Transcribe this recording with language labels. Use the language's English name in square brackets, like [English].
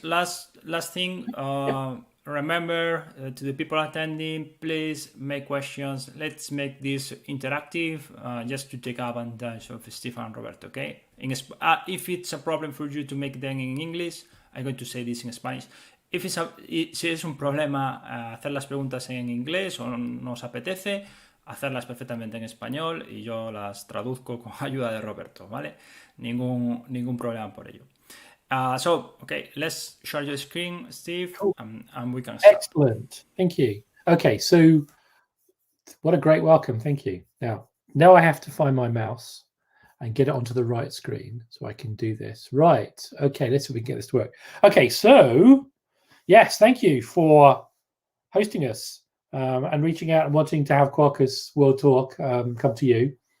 [English] Just last thing, remember to the people attending, please make questions. Let's make this interactive, just to take advantage of Stefan and Roberto, okay? If it's a problem for you to make them in English, I'm going to say this in Spanish. [Spanish] Si es un problema hacer las preguntas en inglés o no os apetece, hacerlas perfectamente en español y yo las traduzco con ayuda de Roberto, ¿vale? Ningún problema por ello. [English] Okay, let's share your screen, Steve, and we can start. Excellent, thank you. Okay, so What a great welcome. Thank you. Now I have to find my mouse and get it onto the right screen so I can do this. Right. Okay, let's see if we can get this to work. Okay, so yes, thank you for hosting us and reaching out and wanting to have Quarkus World Talk come to you.